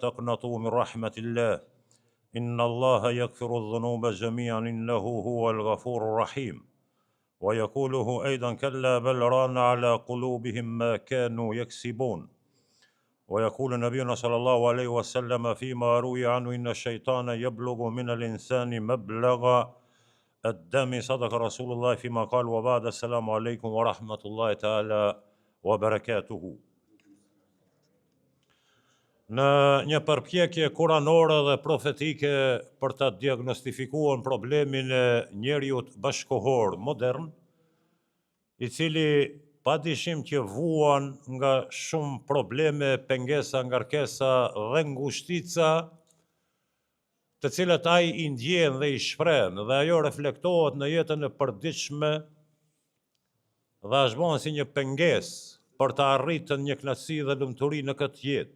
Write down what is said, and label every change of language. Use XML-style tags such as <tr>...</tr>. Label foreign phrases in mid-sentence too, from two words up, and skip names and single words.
<ar>تقنطوا من رحمة الله إن الله يغفر الذنوب جميعا إنه هو الغفور الرحيم ويقوله أيضا كلا بل ران على قلوبهم ما كانوا يكسبون ويقول نبينا صلى الله عليه وسلم فيما روي عنه إن الشيطان يبلغ من الإنسان مبلغ الدم صدق رسول الله فيما قال وبعد السلام عليكم ورحمة الله تعالى وبركاته.</ar> <sq>Në një përpjekje kuranore dhe profetike për të diagnostifikuar problemin e njeriut bashkohor modern, i cili padyshim që vuan nga shumë probleme, pengesa, ngarkesa dhe ngushtica, të cilat ai i ndjen dhe i shpreh dhe ajo reflektohet në jetën e përditshme dhe është bën si një pengesë për të arritur një kënaqësi dhe lumturi në këtë jetë.</sq>